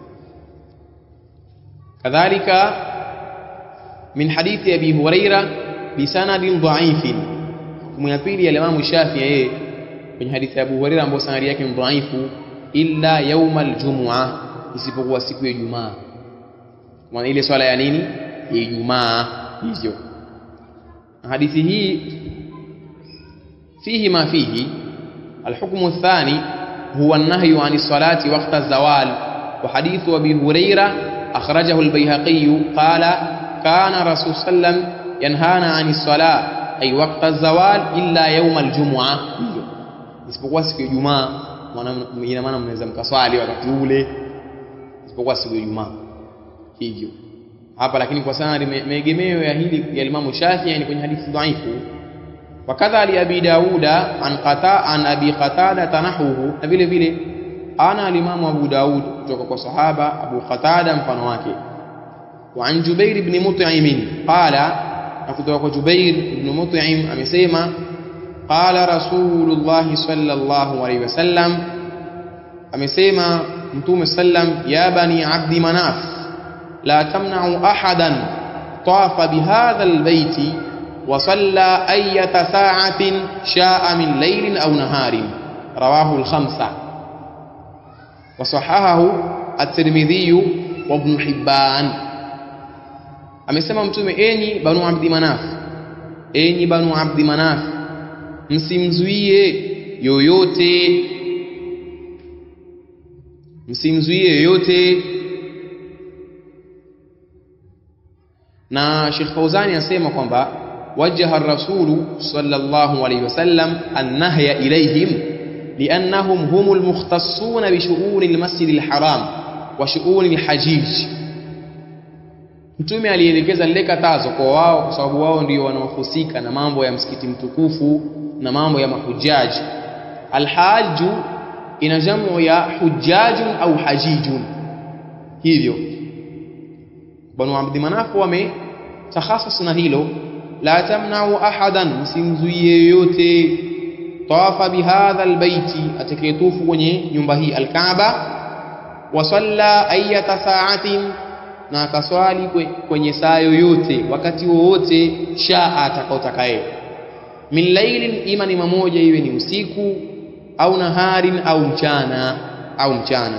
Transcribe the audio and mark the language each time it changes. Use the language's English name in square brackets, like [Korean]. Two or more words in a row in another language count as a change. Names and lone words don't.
[Arabic] كذلك من حديث أبي هريرة بسند ضعيف, [Swahili] hukumu ya pili ya Imam Shafi'i kwenye hadithi ya Abu Huraira ambayo sanadi yake ni dhaifu, [Arabic] إلا يوم الجمعة, [Swahili] isipokuwa siku ya Ijumaa. Maana ile swala ya nini? Ya Ijumaa hiyo. Hadithi hii [Arabic] فيه ما فيه. الحكم الثاني هو النهي عن الصلاة وقت الزوال. وحديث أبي هريرة أخرجه البيهقي قال كان رسول صلى الله عليه وسلم ينهانا عن الصلاة أي وقت الزوال إلا يوم الجمعة. [Swahili] isipokuwa siku ya Ijumaa, ina maana mnaweza mkaswali wakati ule isipokuwa siku ya Ijumaa hivyo hapa. Lakini kwa sana maegemeo ya hili ya Imam Shafi'i ni kwenye hadithi dhaifu. [Arabic] وكذا لأبي داود عن أبي قتادة نحوه, [Swahili] na vile vile ana Imam Abu Daud kutoka kwa sahaba Abu Qatada mfano wake. [Arabic] وعن جبير بن مطعم قال, [Swahili] na kutoka kwa Jubair ibn Mut'im amesema [Arabic] قال رسول الله صلى الله عليه وسلم, [Swahili] amesema Mtume sallam, [Arabic] يا بني عبد مناف لا تمنعوا أحدا طاف بهذا البيت وصلى أية ساعة شاء من ليل أو نهار. رواه الخمسة وصححه الترمذي وابن حبان. [Swahili] Amesema Mtume, enyi Banu Abdi Manaf, enyi Banu Abdi Manaf, msimzuie yoyote, msimzuie yoyote. Na Sheikh Fauzani anasema kwamba [Arabic] وجه الرسول صلى الله عليه وسلم النهي إليهم لأنهم هم المختصون بشؤون المسجد الحرام وشؤون الحجيج. [Swahili] Mtume alielekeza lile katazo kwa wao kwa sababu wao ndio wanaohusika na mambo ya msikiti mtukufu na mambo ya mahujaji. Al-hajju ina jamu ya hujajun au hajijun. Hivyo Banu Abdi Manaf wametakhasas na hilo, [Arabic] لا تمنعوا أحدا, [Swahili] msimzuie yote [Arabic] طاف بهذا البيت, [Swahili] atakayetufu kwenye nyumba hii alkaaba, [Arabic] وصلى أية ساعة, [Swahili] na akaswali kwenye saa yoyote wakati wowote shaa atakaotakaye, [Arabic] من ليل, [Swahili] ima ni mamoja iwe ni usiku, au naharin, au mchana.